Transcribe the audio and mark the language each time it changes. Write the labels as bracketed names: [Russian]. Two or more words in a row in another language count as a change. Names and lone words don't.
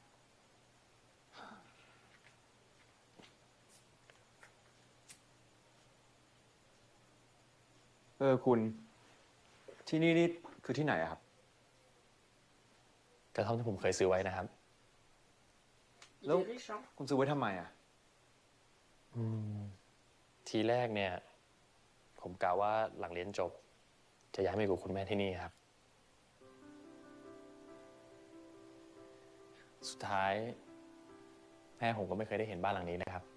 [Thai] คุณ ที่นี่คือที่ไหนอะครับ กระท่อมที่ผมเคยซื้อไว้นะครับ [French] Il Non. est riche hein. [Thai] คุณซื้อไว้ทำไมอะ ทีแรกเนี่ย ผมกะว่าหลังเรียนจบ จะย้ายมาอยู่กับคุณแม่ที่นี่ครับ สุดท้ายแม่ผมก็ไม่เคยได้เห็นบ้านหลังนี้นะครับ